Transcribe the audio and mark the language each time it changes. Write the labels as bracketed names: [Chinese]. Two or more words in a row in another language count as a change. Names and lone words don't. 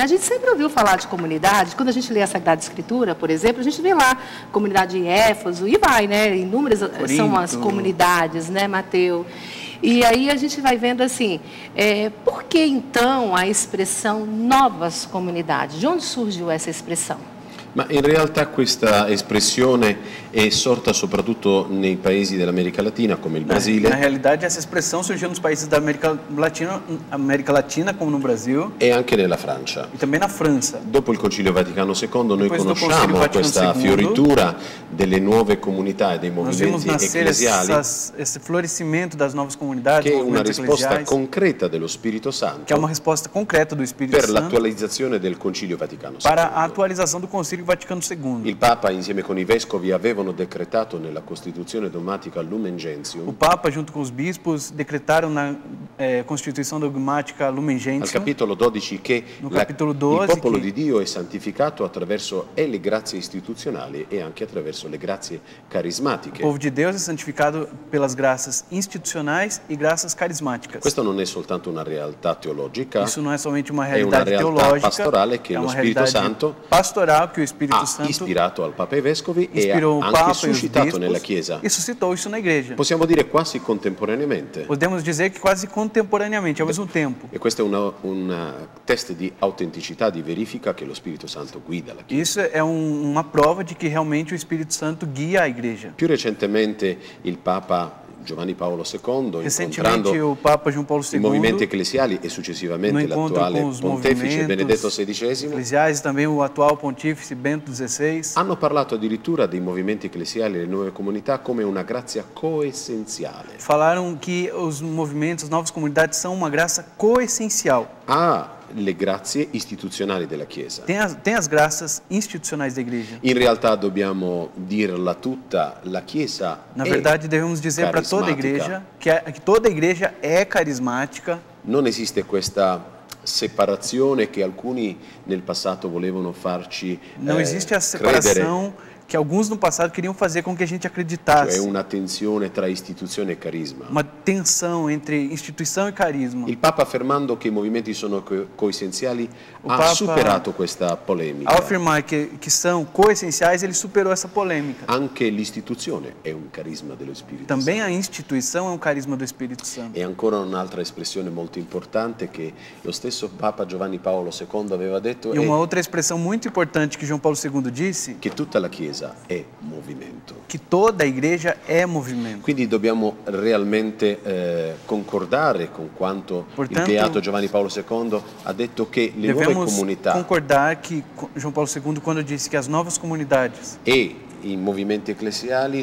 [Portuguese] A gente sempre ouviu falar de comunidade, quando a gente lê a Sagrada Escritura, por exemplo, a gente vê lá comunidade em Éfeso e vai, né? Inúmeras são as comunidades, né, Matteo? E aí a gente vai vendo assim, por que então a expressão novas comunidades? De onde surgiu essa expressão? [Italian] Ma in realtà questa espressione è sorta soprattutto nei paesi dell'America Latina come il Brasile. [Portuguese] Na realidade, essa expressão surgiu nos países da América Latina, como no Brasil, [Italian] E anche nella Francia. [Portuguese] e também na França. [Italian] Dopo il Concilio Vaticano II noi Dopo il Concilio conosciamo Vaticano questa II, fioritura delle nuove comunità e dei [Portuguese] Nós vimos [Italian] movimenti [Portuguese] nascer [Italian] ecclesiali, [Portuguese] esse florescimento das novas comunidades, [Italian] che è una [Portuguese] movimentos [Italian] risposta [Portuguese] eclesiais, [Italian] concreta dello Spirito que é uma Santo [Portuguese] resposta concreta do Espírito [Italian] per [Portuguese] Santo [Italian] l'attualizzazione del Concilio Vaticano para a II. [Portuguese] atualização do Concílio Vaticano II. [Italian] Il Papa insieme con i vescovi avevano decretato nella Costituzione dogmatica Lumen [Portuguese] O [Italian] Gentium, [Portuguese] Papa, junto com os bispos, decretaram na Constituição Dogmática Lumen [Italian] al [Portuguese] Gentium, [Italian] capitolo 12, che [Portuguese] No capitolo 12 [Italian] il popolo che- di Dio è santificato attraverso le grazie istituzionali e anche attraverso le grazie [Portuguese] o [Italian] carismatiche. [Portuguese] povo de Deus é santificado pelas graças institucionais e graças carismáticas. [Italian] Questa non è soltanto una realtà teologica, [Portuguese] Isso não é somente uma [Italian] è una [Portuguese] realidade [Italian] realtà [Portuguese] teológica, [Italian] pastorale che [Portuguese] é [Italian] lo [Portuguese] uma [Italian] Spirito [Portuguese] realidade [Italian] Santo [Portuguese] pastoral que o Espírito [Italian] ha [Portuguese] Santo [Italian] ispirato al Papa e ai vescovi e ha [Portuguese] inspirou o [Italian] anche [Portuguese] Papa e os [Italian] suscitato nella [Portuguese] bispos [Italian] Chiesa. [Portuguese] e suscitou isso na igreja. [Italian] Possiamo dire quasi contemporaneamente. [Portuguese] Podemos dizer que quase contemporaneamente, ao mesmo tempo. [Italian] E questo è un test di autenticità, di verifica che lo Spirito Santo guida la Chiesa. [Portuguese] Isso é uma prova de que realmente o Espírito Santo guia a igreja. [Italian] Più recentemente il Papa Giovanni Paolo II, [Portuguese] Recentemente, [Italian] incontrando [Portuguese] o Papa João Paulo [Italian] i movimenti [Portuguese] II, [Italian] ecclesiali e [Portuguese] no [Italian] successivamente [Portuguese] encontro [Italian] l'attuale [Portuguese] com os [Italian] pontefice Benedetto [Portuguese] movimentos [Italian] XVI, [Portuguese] eclesiais, também o atual pontífice Bento XVI, [Italian] hanno parlato addirittura dei movimenti ecclesiali e delle nuove comunità come una grazia coessenziale. [Portuguese] falaram que os movimentos, as novas comunidades são uma graça coessencial. [Italian] Le grazie istituzionali della Chiesa. [Portuguese] Tem as graças institucionais da igreja. [Italian] In realtà dobbiamo dirla tutta, la Chiesa [Portuguese] Na [Italian] è [Portuguese] verdade, devemos dizer para toda a igreja que toda a igreja é carismática. [Italian] non esiste questa separazione che alcuni nel passato volevano farci [Portuguese] Não existe a [Italian] credere, [Portuguese] separação que alguns no passado queriam fazer com que a gente [Italian] cioè [Portuguese] acreditasse. [Italian] una tensione tra istituzione e carisma. [Portuguese] Uma tensão entre instituição e carisma. [Italian] Il Papa, affermando che i movimenti sono coessenziali, [Portuguese] O [Italian] ha [Portuguese] Papa, [Italian] superato questa polemica. [Portuguese] Ao afirmar que são coessenciais, ele superou essa polêmica. [Italian] Anche l'istituzione è un carisma dello Spirito [Portuguese] Também [Italian] Santo. [Portuguese] a instituição é um carisma do Espírito Santo. [Italian] E ancora un'altra espressione molto importante che lo stesso Papa Giovanni Paolo II aveva detto [Portuguese] E uma [Italian] è [Portuguese] outra expressão muito importante que João Paulo II disse, [Italian] che tutta la Chiesa è movimento. [Portuguese] que toda a igreja é movimento. [Italian] Quindi dobbiamo realmente concordare con quanto [Portuguese] Portanto, [Italian] il Beato Giovanni Paolo II ha detto che le nuove [Portuguese] Devemos [Italian] comunità [Portuguese] concordar que João Paulo II, quando disse que as novas comunidades [Italian] e i movimenti ecclesiali